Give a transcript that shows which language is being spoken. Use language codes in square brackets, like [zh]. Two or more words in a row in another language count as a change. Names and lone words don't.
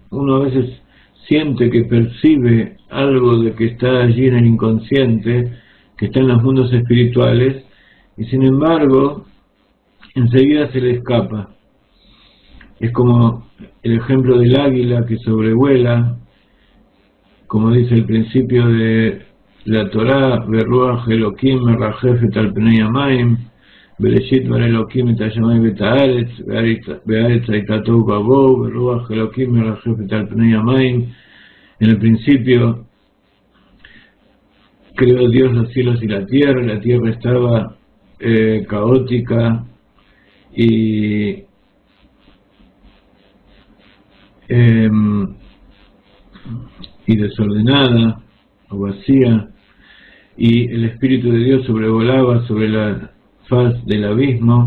[es] Uno a veces siente que percibe algo de que está allí en el inconsciente, que está en los mundos espirituales, y sin embargo, enseguida se le escapa. Es como el ejemplo del águila que sobrevuela, como dice el principio de la Torá, [he] ברוח אלוקים מרחפת על פני המים, בראשית ברא אלוקים את השמים את הארץ, בארץ היתה תוהו ובוהו, ברוח אלוקים מרחפת על פני המים. [es] En el principio creó Dios los cielos y la tierra estaba caótica y desordenada o vacía, y el Espíritu de Dios sobrevolaba sobre la faz del abismo.